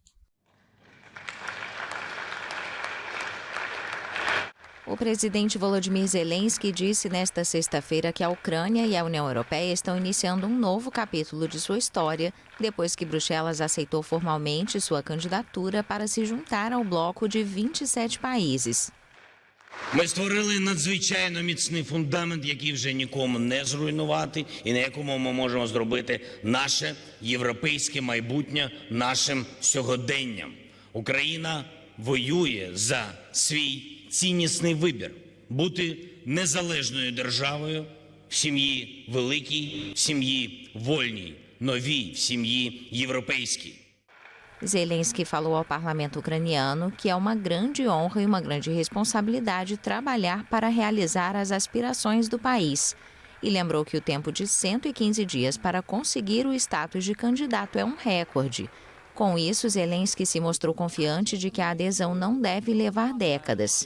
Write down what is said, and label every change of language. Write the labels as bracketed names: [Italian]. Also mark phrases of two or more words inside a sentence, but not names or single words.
[Portuguese] O presidente Volodymyr Zelensky disse nesta sexta-feira que a Ucrânia e a União Europeia estão iniciando um novo capítulo de sua história, depois que Bruxelas aceitou formalmente sua candidatura para se juntar ao bloco de 27 países. [Ukrainian] Ми створили надзвичайно міцний фундамент, який вже нікому не зруйнувати і на якому ми можемо зробити наше європейське майбутнє нашим сьогоденням. Україна воює за свій ціннісний вибір – бути незалежною державою в сім'ї великій, в сім'ї вольній, новій, в сім'ї європейській. [Portuguese] Zelensky falou ao parlamento ucraniano que é uma grande honra e uma grande responsabilidade trabalhar para realizar as aspirações do país. E lembrou que o tempo de 115 dias para conseguir o status de candidato é um recorde. Com isso, Zelensky se mostrou confiante de que a adesão não deve levar décadas.